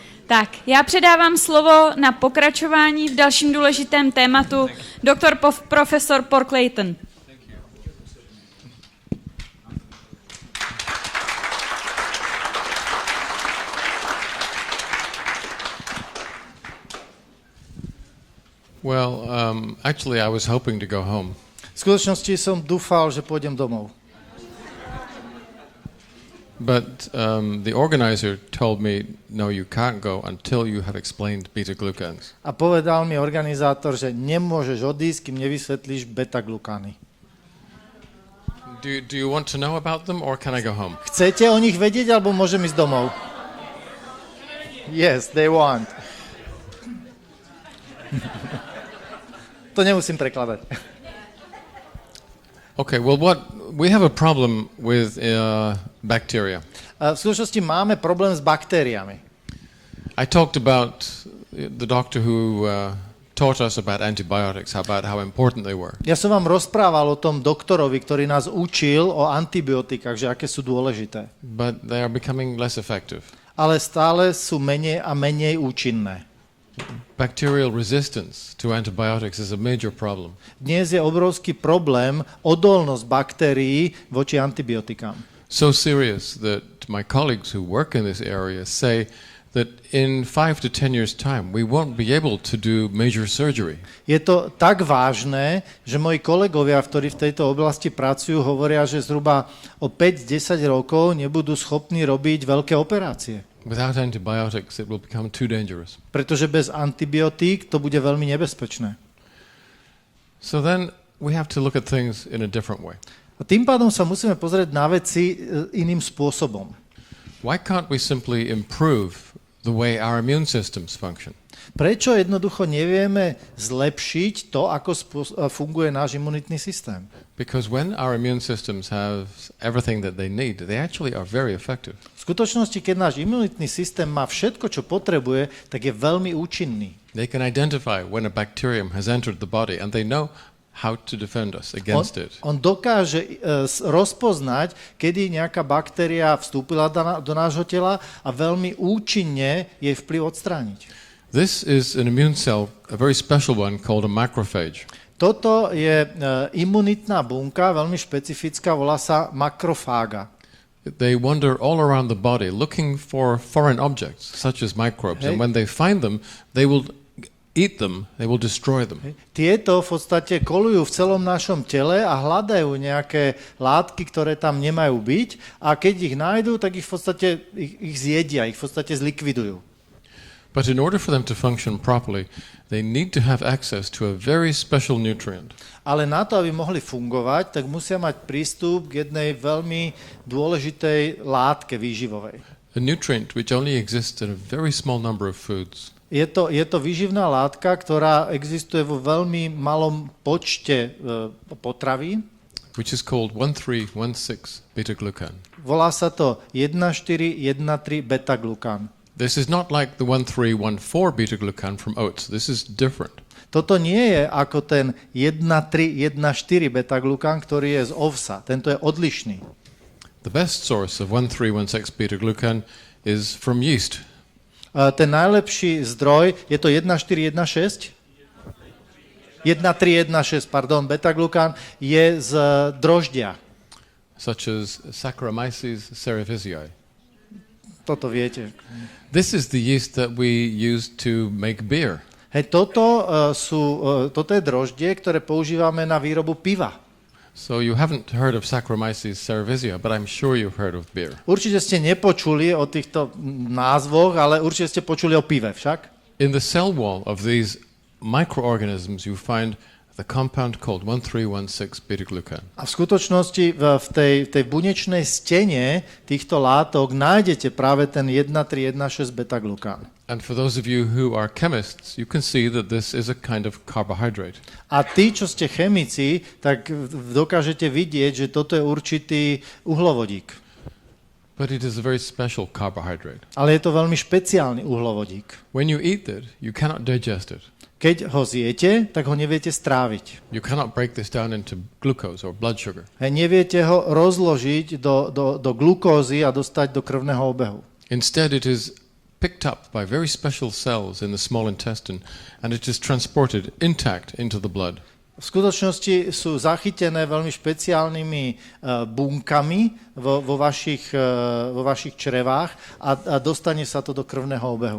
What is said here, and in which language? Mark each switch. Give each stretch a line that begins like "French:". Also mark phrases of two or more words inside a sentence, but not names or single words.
Czech: Tak, já předávám slovo na pokračování v dalším důležitém tématu profesor Clayton.
English: Well, actually, I was hoping to go home.
Slovak: V skutočnosti som dúfal, že pôjdem domov.
English: But the organizer told me, no, you can't go until you have explained beta-glucans.
Slovak: A povedal mi organizátor, že nemôžeš odísť, kým nevysvetlíš beta-glukány.
English: Do you want to know about them, or can I go home?
Slovak: Chcete o nich vedieť, alebo môžem ísť domov?
English: Yes, they want.
Slovak: To nemusím prekladať.
English: Okay, well, we have a problem with bacteria.
Slovak: V skutočnosti máme problém s baktériami.
English: I talked about the doctor who taught us about antibiotics, about how important they were.
Slovak: Ja som vám rozprával o tom doktorovi, ktorý nás učil o antibiotikách, že aké sú dôležité.
English: But they are becoming less effective.
Slovak: Ale stále sú menej a menej účinné.
English: Bacterial resistance to antibiotics is a major problem.
Slovak: Dnes je obrovský problém odolnosť baktérií voči antibiotikám.
English: So serious that my colleagues who work in this area say that in 5 to 10 years' time we won't be able to do major surgery.
Slovak: Je to tak vážne, že moji kolegovia, ktorí v tejto oblasti pracujú, hovoria, že zhruba o 5-10 rokov nebudú schopní robiť veľké operácie.
English: Without antibiotics, it will become too dangerous.
Slovak: Pretože bez antibiotík to bude veľmi nebezpečné.
English: So then we have to look at things in a different way.
Slovak: A tým pádom sa musíme pozrieť na veci iným spôsobom.
English: Why can't we simply improve the way our immune systems function?
Slovak: Prečo jednoducho nevieme zlepšiť to, ako funguje náš imunitný systém?
English: Because when our immune systems have everything that they need, they actually are very effective.
Slovak: V skutočnosti, keď náš imunitný systém má všetko, čo potrebuje, tak je veľmi účinný.
English: They can identify when a bacterium has entered the body and they know how to defend us against it.
Slovak: On dokáže rozpoznať, kedy nejaká baktéria vstúpila do nášho tela a veľmi účinne jej vplyv odstrániť.
English: This is an immune cell, a very special one called a macrophage.
Slovak: Toto je imunitná bunka, veľmi špecifická, volá sa makrofága.
English: They wander all around the body looking for foreign objects, such as microbes, and when they find them, they will eat them, they will destroy them.
Slovak: Tieto v podstate kolujú v celom našom tele a hľadajú nejaké látky, ktoré tam nemajú byť, a keď ich nájdú, tak ich v podstate ich zjedia, ich v podstate zlikvidujú.
English: But in order for them to function properly, they need to have access to a very special nutrient.
Slovak: Ale na to, aby mohli fungovať, tak musia mať prístup k jednej veľmi dôležitej látke výživovej.
English: A nutrient which only exists in a very small number of foods.
Slovak: Je to výživná látka, ktorá existuje vo veľmi malom počte potravín.
English: Which is called 1316 beta-glucan.
Slovak: Volá sa to 1413 beta-glukán.
English: This is not like the 1314 beta-glucan from oats. This is different.
Slovak: Toto nie je ako ten 1314 beta-glukán, ktorý je z ovsa. Tento je odlišný.
English: The best source of 1316 beta-glucan is from yeast.
Slovak: Ten najlepší zdroj, je to 1416? 1316, pardon, beta-glukán je z droždia.
English: Such as Saccharomyces cerevisiae.
Slovak: Toto viete.
English: This is the yeast that we use to make beer.
Slovak: Hej, toto je droždie, ktoré používame na výrobu piva.
English: So you haven't heard of Saccharomyces cerevisiae, but I'm sure you've heard of beer.
Slovak: Určite ste nepočuli o týchto názvoch, ale určite ste počuli o pive však.
English: In the cell wall of these microorganisms you find the compound called 1316 beta-glucan.
Slovak: A v skutočnosti v tej bunečnej stene týchto látok nájdete práve ten 1316 beta-glukán.
English: And for those of you who are chemists, you can see that this is a kind of carbohydrate.
Slovak: A tí, čo ste chemici, tak dokážete vidieť, že toto je určitý uhlovodík.
English: But it is a very special carbohydrate.
Slovak: Ale je to veľmi špeciálny uhlovodík.
English: When you eat it, you cannot digest it.
Slovak: Keď ho zjete, tak ho neviete stráviť.
English: You cannot break this down into glucose or blood sugar.
Slovak: Neviete ho rozložiť do glukózy a dostať do krvného obehu.
English: Instead, it is picked up by very special cells in the small intestine and it is transported intact into the blood.
Slovak: V skutočnosti sú zachytené veľmi špeciálnymi bunkami vo vašich črevách a dostane sa to do krvného obehu.